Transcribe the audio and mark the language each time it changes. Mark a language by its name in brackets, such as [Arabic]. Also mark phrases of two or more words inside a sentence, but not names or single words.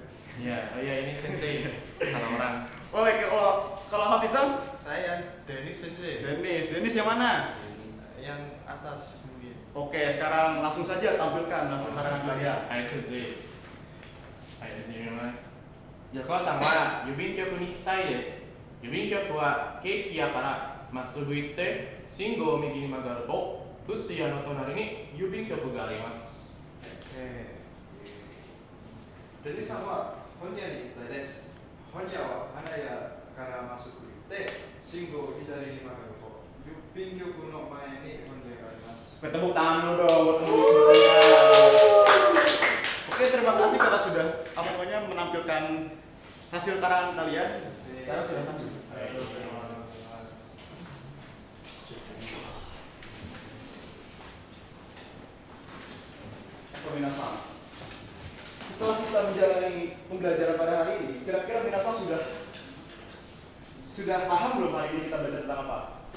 [Indonesian] Ya, oh ya ini sensei. Salah orang. Oke, kalau Hafizan? Saya Dennis sensei. Dennis yang mana? Yang atas mungkin. Oke, sekarang langsung saja tampilkan hasil karangan kalian. Ayo sensei. Ayo mas. [Japanese] Joko さんは郵便局に行きたいです。郵便局はケーキ屋からまっすぐ行って信号を右に曲がるとブツ屋の隣に郵便局があります。デニさんは本屋に行きたいです。本屋は花屋からまっすぐ行って信号を左に曲がると郵便局の前に本屋があります。 [Indonesian] Tepuk tangan dulu dong buat teman-teman. Oke, terima kasih karena sudah apa namanya menampilkan hasil karangan kalian. Sekarang silakan. Minasan, setelah kita menjalani pembelajaran pada hari ini, kira-kira Minasan sudah paham belum hari ini kita belajar tentang apa?